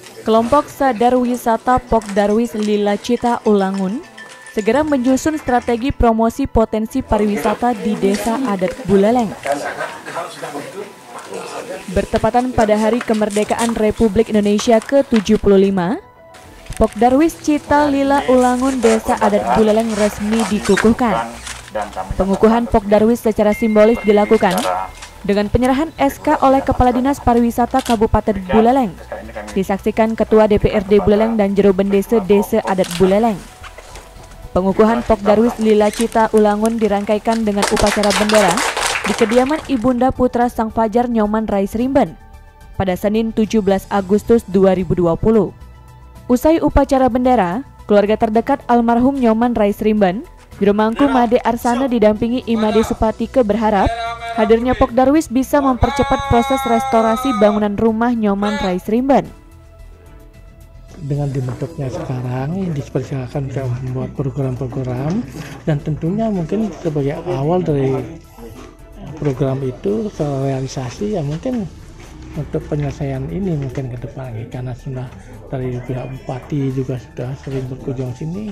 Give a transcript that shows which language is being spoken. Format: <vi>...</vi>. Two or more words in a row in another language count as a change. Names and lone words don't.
<id>Kelompok Sadar Wisata Pok Darwis Lila Cita Ulangun segera menyusun strategi promosi potensi pariwisata di Desa Adat Buleleng. Bertepatan pada Hari Kemerdekaan Republik Indonesia ke-75, Pok Darwis Cita Lila Ulangun Desa Adat Buleleng resmi dikukuhkan. Pengukuhan Pok Darwis secara simbolis dilakukan dengan penyerahan SK oleh Kepala Dinas Pariwisata Kabupaten Buleleng, disaksikan Ketua DPRD Buleleng dan Jero Bendese Desa Adat Buleleng. Pengukuhan Pok Darwis Lila Cita Ulangun dirangkaikan dengan upacara bendera di kediaman Ibunda Putra Sang Fajar Nyoman Rais Rimben pada Senin 17 Agustus 2020. Usai upacara bendera, keluarga terdekat almarhum Nyoman Rais Rimben, Jero Mangku Made Arsana didampingi Imade Supatike berharap hadirnya Pok Darwis bisa mempercepat proses restorasi bangunan rumah Nyoman Rais Rimben. Dengan dibentuknya sekarang, dipersilakan bisa membuat program-program, dan tentunya mungkin sebagai awal dari program itu realisasi ya mungkin untuk penyelesaian ini mungkin ke depan, karena sudah dari pihak bupati juga sudah sering berkunjung sini.</id>